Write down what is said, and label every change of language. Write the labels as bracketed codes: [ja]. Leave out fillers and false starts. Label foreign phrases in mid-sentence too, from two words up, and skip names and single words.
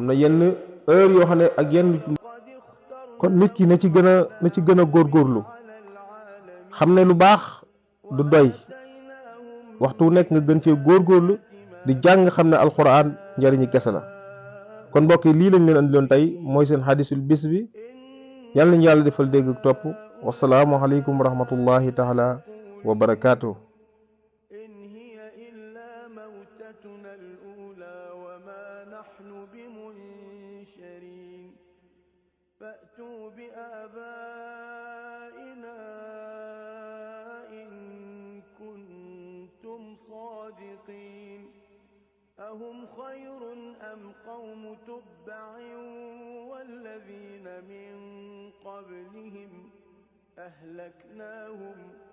[wo] na yenn heure yoo xam ne ak yenn kon nit ki na ci gën a góorgóorlu xam ne lu baax du doy waxtu wu nekk nga gën cee góorgóorlu di jàng xam ne alxuraan njariñi kese la kon mbokk yi lii lañ leen andi loon tey mooy seen xadisul bis bi yàlla nañu yàlla defal dégg ak topp [ar] والسلام عليكم ورحمة الله تعالى وبركاته نحن بمنشرين فأتوا بآبائنا إن كنتم صادقين أهم خير أم قوم تبع والذين من قبلهم أهلكناهم